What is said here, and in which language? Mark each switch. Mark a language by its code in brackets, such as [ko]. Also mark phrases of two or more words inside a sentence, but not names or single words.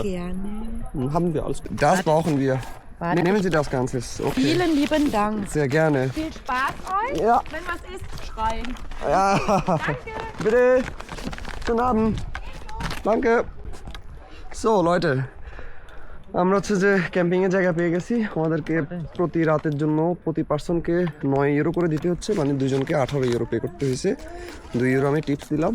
[de] Gerne. Haben wir alles. Das brauchen wir. Warte. Nehmen Sie das Ganze. Okay. Vielen lieben Dank. Sehr gerne. Viel Spaß euch. Ja. Wenn was ist, schreien. Ja. Danke. Bitte. Schönen Abend. Danke. So, Leute. [bn] আমরা হচ্ছে যে ক্যাম্পিংয়ের জায়গা পেয়ে গেছি। আমাদেরকে প্রতি রাতের জন্য প্রতি পার্সনকে 9 ইউরো করে দিতে হচ্ছে, মানে দুজনকে 18 ইউরো পে করতে হয়েছে। 2 ইউরো আমি টিপস দিলাম।